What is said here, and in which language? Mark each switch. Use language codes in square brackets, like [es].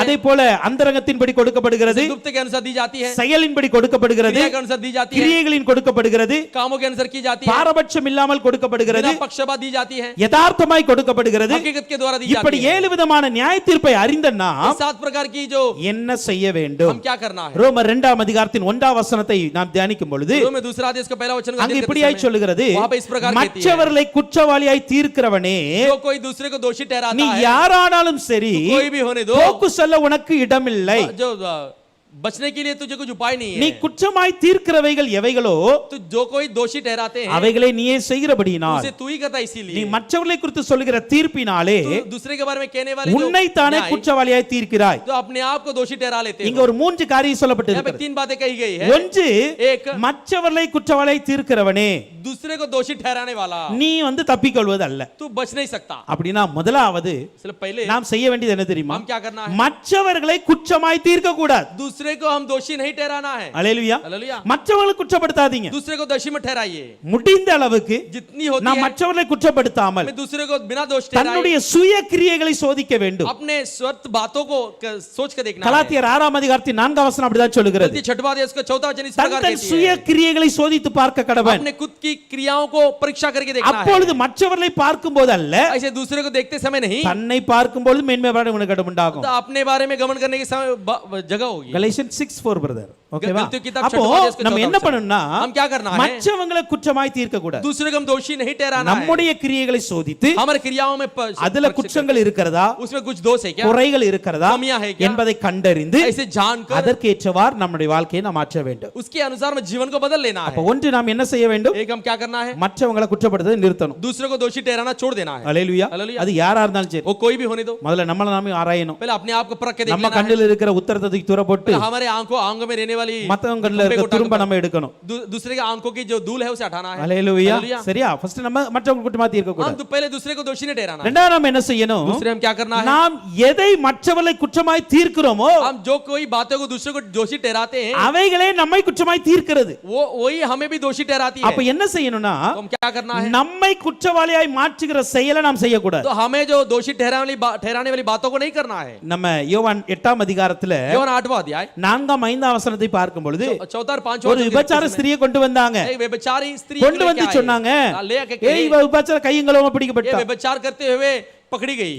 [ta] அதே போல அந்தரங்கத்தின்படி கொடுக்கப்படுகிறது, [hi] गुप्त के अनुसार दी जाती है, [ta] செயலின்படி கொடுக்கப்படுகிறது, [hi] क्रिया के अनुसार दी जाती है, [ta] கிரியைகளின் கொடுக்கப்படுகிறது, [hi] कामों के अनुसार की जाती है, [ta] பாரபட்சம் இல்லாமல் கொடுக்கப்படுகிறது, [hi] बिना पक्षपात दी जाती है, [ta] யதார்த்தமாய் கொடுக்கப்படுகிறது. [hi] हकीकत के द्वारा दी [ta] இப்படி [hi] जाती है। [ta] 7 விதமான நியாய தீர்ப்பை அறிந்த [hi] ये [ta] நாம் [hi] 7 प्रकार की जो [ta] என்ன செய்ய வேண்டும்? [hi] हम क्या करना है? [ta] ரோமர் 2ஆம் அதிகாரத்தின் 1ஆம் வசனத்தை நாம் தியானிக்கும் பொழுது [hi] में दूसरा आदेश का पहला वचन को [ta] அங்க [hi] अध्ययन करते [ta] இப்படியாய் [hi] समय, [ta] சொல்லுகிறது, [hi] वहां पे इस प्रकार कहती है, [ta] மற்றவர்களை குற்றவாளியாய் தீர்க்கிறவனே, [hi] जो कोई दूसरे को दोषी ठहराता [ta] நீ [hi] है, [ta] யாரானாலும் சரி [hi] कोई भी होने दो, [ta] போக்கு சொல்ல உனக்கு இடமில்லை. [hi] जो बचने के लिए तुझे कुछ उपाय नहीं [ta] நீ [hi] है। [ta] குற்றமாய் தீர்க்கிறவைகள் எவைகளோ [hi] तो जो कोई दोषी ठहराते हैं [ta] அவைகளை நீயே செய்கிறபடியினால் [hi] उसे तू ही करता [ta] நீ [hi] इसीलिए [ta] மற்றவர்களை குறித்து சொல்லுகிற தீர்ப்பினாலே [hi] तू दूसरे के बारे में कहने वाले जो [ta] உன்னை தானே [hi] न्याय, [ta] குற்றவாளியாய் தீர்க்கிறாய். [hi] तो अपने आप को दोषी ठहरा लेते [ta] இங்க [hi] हो। [ta] ஒரு மூன்று காரியம் [hi] यहाँ पे [ta] சொல்லப்பட்டிருக்கிறது. [hi] 3 बातें कही गई है। [ta] ஒன்று, [hi] एक [ta] மற்றவர்களை குற்றவாளியாய் தீர்க்கிறவனே [hi] दूसरे को दोषी ठहराने वाला [ta] நீ தப்பிக்கொள்வது அல்ல. [hi] तू बच नहीं सकता। [ta] அப்படின்னா முதலாவது [hi] इसलिए पहले [ta] நாம் செய்ய வேண்டியது என்ன தெரியுமா? [hi] हम क्या करना है? [ta] மற்றவர்களை குற்றமாய் தீர்க்க கூடாது. [hi] दूसरे को हम दोषी नहीं ठहराना है। [ta] அல்லேலூயா. [hi] हालेलुया। [ta] மற்றவர்களை குற்றப்படுத்தாதீங்க. [hi] दूसरे को दोषी मत ठहराइए। [ta] முடிந்த அளவுக்கு [hi] जितनी होती [ta] நாம் [hi] है [ta] மற்றவர்களை குற்றப்படுத்தாமல் [hi] हमें दूसरे को बिना दोष ठहराए [ta] தன்னுடைய சுய கிரியைகளை சோதிக்க வேண்டும். [hi] अपने स्वार्थ बातों को सोच के देखना है। [ta] கலாத்தியர் 6 அதிகாரத்தின் 4 வசனம் அப்படிதான் சொல்லுகிறது. [hi] गलती 6वां अध्याय उसका 4वां वचन इस प्रकार [ta] தன் [hi] कहती [ta] சுய [hi] है, [ta] கிரியைகளை சோதித்து பார்க்க கடவன். [hi] अपने खुद की क्रियाओं को परीक्षा करके देखना है। [ta] அப்பொழுது மற்றவர்களை பார்க்கும்போது அல்ல, [hi] ऐसे दूसरे को देखते समय नहीं, [ta] தன்னை பார்க்கும்போது மேன்மை பாராட்ட உனக்கு உண்டாகும். [hi] तो अपने बारे में गमन करने के समय जगह होगी। [en] Galatians 6:4 brother. [ta] ஓகேவா? [hi] गलतियों की किताब [ta] அப்போ [hi] 6वां अध्याय उसका [ta] நம்ம [hi] 14वां [ta] என்ன [hi] वचन। [ta] பண்ணணும்னா [hi] हम क्या करना है? [ta] மற்றவங்களை குற்றமாய் தீர்க்க கூடாது. [hi] दूसरे को हम दोषी नहीं ठहराना है। [ta] நம்முடைய கிரியைகளை சோதித்து [hi] हमारे क्रियाओं में [ta] அதுல குற்றங்கள் இருக்கிறதா, [hi] उसमें कुछ दोष है क्या, [ta] குறைகள் இருக்கிறதா [hi] कमियां है क्या, [ta] என்பதை கண்டறிந்து [hi] ऐसे जानकर [ta] அதற்கேற்றவாறு நம்முடைய வாழ்க்கையை நாம் மாற்ற வேண்டும். [hi] उसके अनुसार में जीवन को बदल लेना [ta] அப்ப [hi] है। [ta] ஒன்று நாம் என்ன செய்ய வேண்டும்? [hi] एक हम क्या करना है? [ta] மற்றவங்களை குற்றப்படுத்துவதை நிறுத்தணும். [hi] दूसरे को दोषी ठहराना छोड़ देना है। [ta] அல்லேலூயா. [hi] हालेलुया। [ta] அது யாரா இருந்தாலும் சரி, [hi] वो कोई भी होने दो, [ta] முதல்ல நம்மள நாமே ஆராயணும். [hi] पहले अपने आप को परख के देख [ta] நம்ம [hi] लेना है। [ta] கண்ணில் இருக்கிற உத்தரத்தை தூக்கி தூர போட்டு [hi] पहले हमारे आंखों में रहने वाली [ta] மத்தவங்க கண்ணில் இருக்க துரும்ப நம்ம எடுக்கணும். [hi] दूसरे के आंखों की जो धूल है उसे हटाना है। [ta] அல்லேலூயா. [hi] हालेलुया। [ta] சரியா? ஃபர்ஸ்ட் நம்ம மற்றவங்க குற்றமாய் தீர்க்க [hi] हम [ta] கூடாது. [hi] तो पहले दूसरे को दोषी नहीं ठहराना है। [ta] இரண்டாவது நாம் என்ன செய்யணும்? [hi] दूसरे हम क्या करना है? [ta] நாம் எதை மற்றவர்களை குற்றமாய் தீர்க்கிறோமோ [hi] हम जो कोई बातों को दूसरे को दोषी ठहराते हैं [ta] அவைகளே நம்மை குற்றமாய் தீர்க்கிறது. [hi] वो वही हमें भी दोषी ठहराती [ta] அப்ப [hi] है। [ta] என்ன செய்யணும்னா [hi] तो हम क्या करना है? [ta] நம்மை குற்றவாளியாய் மாற்றுகிற செயலை நாம் செய்யக்கூடாது. [hi] तो हमें जो दोषी ठहराने वाली बातों को नहीं करना है। [ta] நம்ம யோவான் 8 அதிகாரத்துல [hi] யோவான் 8वां अध्याय [ta] 4-5 வசனத்தை பார்க்கும் பொழுது [hi] 4 और 5वां [ta] ஒரு விபச்சார ஸ்திரியை கொண்டு வந்தாங்க. [hi] एक व्यभिचारी स्त्री [ta] கொண்டு வந்து சொன்னாங்க, [hi] ले आके [ta] ஏய் இவ விபச்சார கையும் களவுமா [hi] ये [ta] பிடிக்கப்பட்டா. [hi] व्यभिचार करते हुए पकड़ी गई।